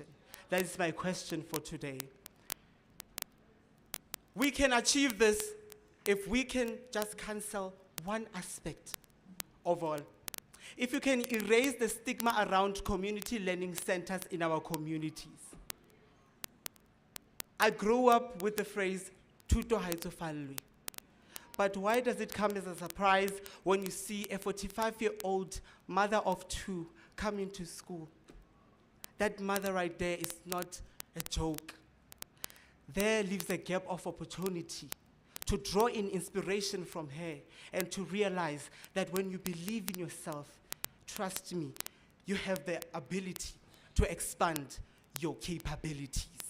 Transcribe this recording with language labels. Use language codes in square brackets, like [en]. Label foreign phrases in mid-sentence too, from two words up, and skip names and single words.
[en] That is my question for today. We can achieve this if we can just cancel one aspect of all. If you can erase the stigma around community learning centers in our communities. I grew up with the phrase, [st] "Thuto ha e tsofallwe." [en] But why does it come as a surprise when you see a 45-year-old mother of two come into school? that mother right there is not a joke. There lives a gap of opportunity to draw in inspiration from her and to realize that when you believe in yourself, trust me, you have the ability to expand your capabilities.